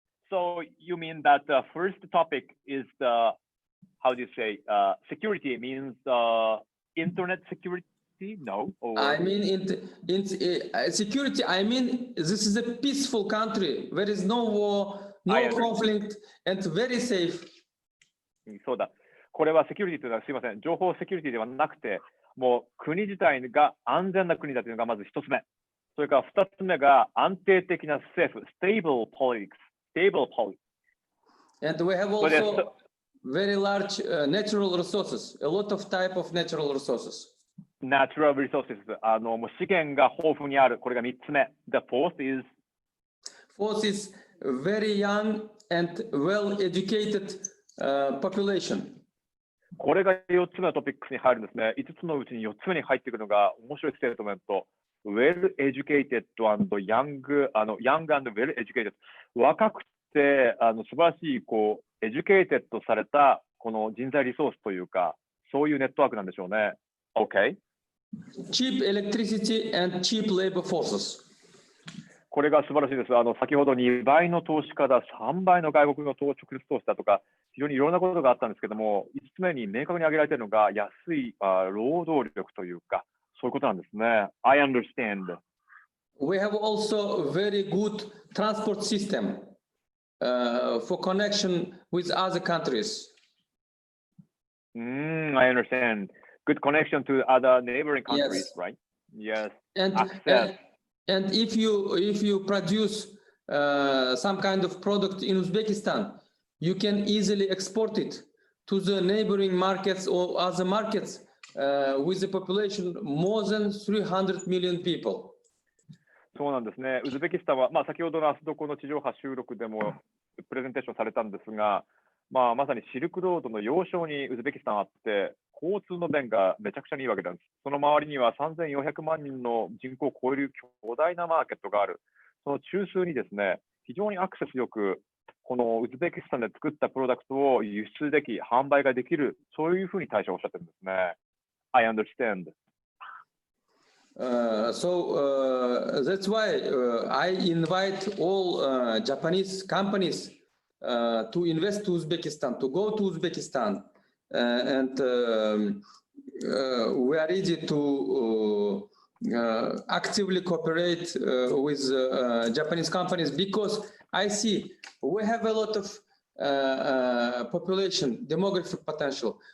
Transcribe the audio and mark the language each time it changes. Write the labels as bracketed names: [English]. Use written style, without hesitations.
[English] So you mean that the first topic is the, how do you say, security means internet security? No. I mean, security, I mean, this is a peaceful country. There is no war, no conflict, and very safe. [Japanese] そうだ。これはセキュリティというのはすいません。情報セキュリティではなくて、もう国自体が安全な国だというのがまず一つ目。それから二つ目が安定的な政府、 [English] stable politics。Stable politics. And we have also very large natural resources, a lot of type of natural resources. natural resources。 [Japanese] もう資源が豊富にある。これが3つ目。 [English] The fourth is very young and well-educated population。 [Japanese] これが4つ目のトピックスに入るんですね。5つのうちに4つ目に入ってくるのが面白いステートメント。 [English] Well-educated and young and well-educated。 [Japanese] 若くて素晴らしいeducated されたこの人材リソースというか、そういうネットワークなんでしょうね。 [English] OK。 Cheap electricity and cheap labor forces。 [Japanese] これが素晴らしいです。先ほど2倍の投資家だ、3倍の外国の直接投資だとか、非常にいろんなことがあったんですけども、5つ目に明確に挙げられているのが安い労働力というか、そういうことなんですね。 [English] I understand. We have also a very good transport system for connection with other countries. I understand. Good connection to other neighboring countries, right? Yes. And if you produce some kind of product in Uzbekistan, you can easily export it to the neighboring markets or other markets with a population more than 300 million people. [Japanese] そうなんですね。ウズベキスタンは、先ほどの明日どこの地上波収録でもプレゼンテーションされたんですが、まさにシルクロードの要衝にウズベキスタンあって、交通の便がめちゃくちゃにいいわけなんです。その周りには3400万人の人口を超える巨大なマーケットがある。その中枢にですね、非常にアクセスよく、このウズベキスタンで作ったプロダクトを輸出でき、販売ができる、そういうふうに大使はおっしゃってるんですね。 [English] I understand. That's why I invite all Japanese companies to invest to Uzbekistan, to go to Uzbekistan, and we are ready to actively cooperate with Japanese companies because I see we have a lot of population, demographic potential.